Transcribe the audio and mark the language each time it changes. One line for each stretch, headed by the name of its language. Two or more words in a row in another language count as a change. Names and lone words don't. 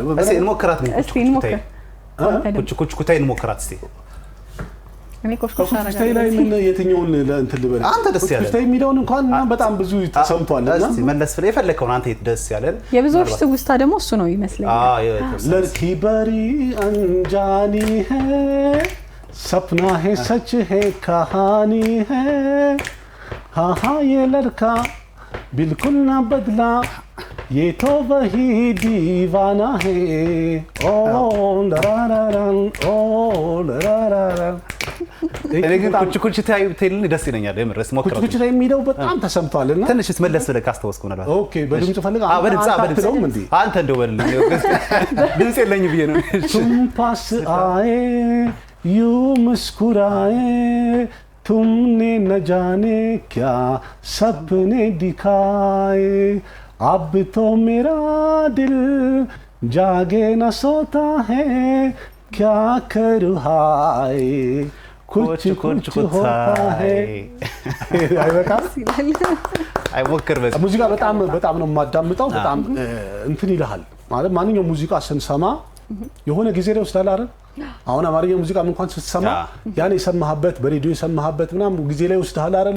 Amharic: እስቲ እንሞክራት ነው እስቲ እንሞክር ኩችኩታይ እንሞክራት እስቲ እኔ ኩችኩታይ ላይ ምን የትኛውን እንትን ልበል አንተ ደስ ያለ ኩችኩታይ የሚለውን እንኳን በጣም ብዙ ተሰምቷልና እስቲ መለስ ብለህ የፈለከውን አንተ ደስ ያለን የብዙዎች ትውስታ ደግሞ እሱ ነው ይመስለኛል።
Hindi: लड़की बड़ी अनजानी है सपना है सच है कहानी है हाँ हाँ ये लड़का बिल्कुल ना बदला ये तो वही दीवाना है ओ लरारारन ओ लरारारन
Amharic: እኔ ግን ኩችኩታይ ተይልን ደስ ይለኛል። የምርስ ሞክረው ኩችኩታይ የሚለው በጣም ተሰምቷልና ትንሽ መለስ ብለህ ካስተዋስኩ ነው። ኦኬ በድምጽ ፈልጋ በድምጽ አንተ እንደው በልልኝ ድምጽ የለኝ ብዬ ነው።
Hindi: तुम पास आए यूं मुस्कुराए तुमने न जाने क्या सपने दिखाए अब तो मेरा दिल जागे न सोता है क्या करूं हाय कुछ कुछ होता है
Amharic: አይሞክር በዚህ ሙዚቃ በጣም ነው የማዳምጠው። በጣም እንትን ይልሃል ማለት ማንኛውም ሙዚቃ ስንሰማ የሆነ ጊዜ ላይ ወስዳል አይደል? አሁን አማርኛ ሙዚቃ እንኳን ስትሰማ ያን የሰማህበት በሬዲዮ የሰማህበት ምናምን ጊዜ ላይ ወስዳል አይደል?